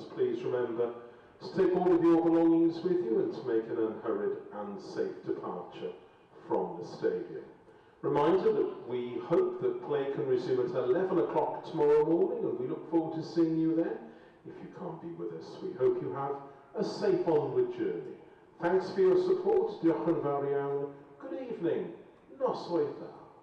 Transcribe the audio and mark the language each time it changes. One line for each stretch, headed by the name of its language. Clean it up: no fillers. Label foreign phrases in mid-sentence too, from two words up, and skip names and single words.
English: Please remember to take all of your belongings with you and to make an unhurried and safe departure from the stadium. Reminder that we hope that play can resume at 11 o'clock tomorrow morning, and we look forward to seeing you then. If you can't be with us, we hope you have a safe onward journey. Thanks for your support.
Welsh: Diolch yn fawr iawn.
English: Good evening.
Welsh: Nos Weitha.